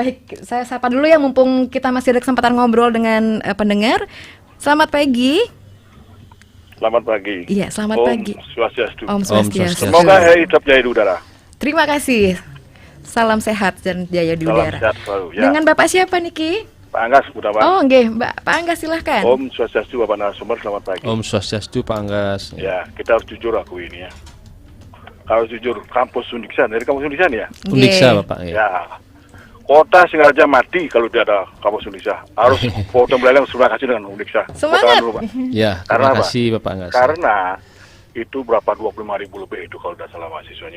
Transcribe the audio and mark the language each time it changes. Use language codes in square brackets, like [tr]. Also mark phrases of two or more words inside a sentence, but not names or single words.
[id] Baik, saya sapa dulu ya mumpung kita masih ada kesempatan ngobrol dengan pendengar. Selamat pagi. Selamat pagi. Iya, selamat pagi. [sa] Om Swastiastu. [id] Semoga hari hidup jaya di udara. Terima kasih. Salam sehat dan jaya di udara. Salam sehat selalu ya. Dengan Bapak siapa Niki? Pak Anggas, Pak. Nggih, Pak Anggas silahkan. [sa] Om Swastiastu [id] Bapak narasumber, selamat pagi. [sa] Om Swastiastu [id] Pak Anggas. Ya, kita harus jujur akui ini ya. Kalau jujur, kampus Undiksa, dari kampus Undiksa nih ya? Undiksa Bapak ya. Kota Singaraja mati kalau tidak ada kampus Undiksa. Harus foto belalang terima kasih dengan Undiksa. Semangat dulu, Pak. Ya, terima kasih Bapak Anggas. Karena itu berapa 25.000 lebih itu kalau tidak salah mahasiswanya.